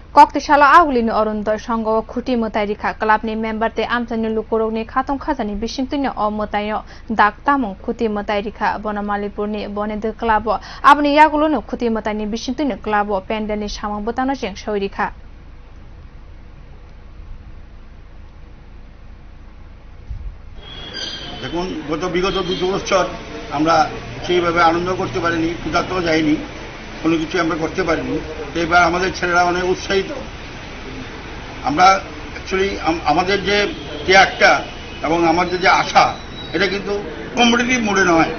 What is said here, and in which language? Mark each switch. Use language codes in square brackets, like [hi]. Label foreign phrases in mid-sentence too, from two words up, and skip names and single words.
[trp] कक्तिशाला आगुलिनि अरुणोदय संघ खुटी मोताय रिखा क्लाबनि मेम्बारते आमचानि लुकुरौनि खाथं खाजानि बिसिंतुनि अमताय दाग तामुं खुटी मोताय रिखा बनमालीपुरनि बनेदो क्लाब आबनि यागुलोनो खुटी मोतायनि बिसिंतुनि क्लाब पेन्डेलनि सामां बोतानो जें सौरिखा [bn] দেখুন বিগত 2 বছর আমরা সেইভাবে আনন্দ করতে পারিনি, পূজাতেও যাইনি, কোনো কিছু আমরা করতে পারিনি। এবার আমাদের ছেলেরা অনেক উৎসাহিত। আমরা অ্যাকচুয়ালি আমাদের যে একটা এবং আমাদের যে আশা, এটা কিন্তু [en] competitive mode [bn] নয়।